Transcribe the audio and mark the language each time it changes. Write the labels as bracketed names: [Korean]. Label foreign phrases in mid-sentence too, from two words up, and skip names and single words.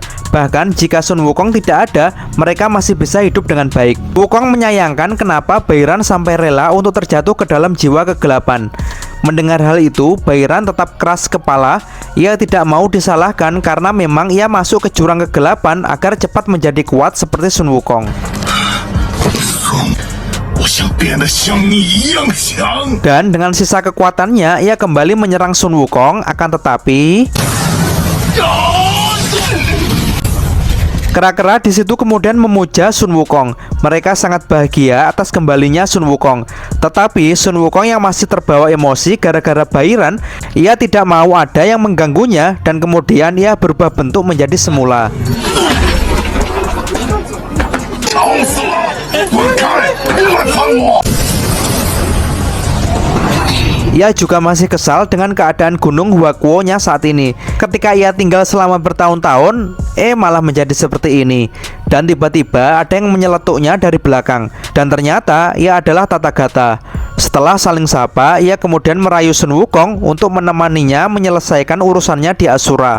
[Indonesian] Bahkan jika Sun Wukong tidak ada, mereka masih bisa hidup dengan baik. Wukong menyayangkan kenapa Bairan sampai rela untuk terjatuh ke dalam jiwa kegelapan. Mendengar hal itu, Bairan tetap keras kepala. Ia tidak mau disalahkan karena memang ia masuk ke jurang kegelapan agar cepat menjadi kuat seperti Sun Wukong. [Chinese] 我想变得像你一样强。 [Indonesian] Dan dengan sisa kekuatannya, ia kembali menyerang Sun Wukong. Akan tetapi kera-kera di situ kemudian memuja Sun Wukong. Mereka sangat bahagia atas kembalinya Sun Wukong. Tetapi Sun Wukong yang masih terbawa emosi gara-gara Bairan, ia tidak mau ada yang mengganggunya dan kemudian ia berubah bentuk menjadi semula. [Chinese] 吵死了！滚开！别来烦我！ [Indonesian] Ia juga masih kesal dengan keadaan Gunung Huakuo-nya saat ini. Ketika ia tinggal selama bertahun-tahun, malah menjadi seperti ini. Dan tiba-tiba ada yang menyeletuknya dari belakang. Dan ternyata ia adalah Tathagata. Setelah saling sapa, ia kemudian merayu Sun Wukong untuk menemaninya menyelesaikan urusannya di Asura.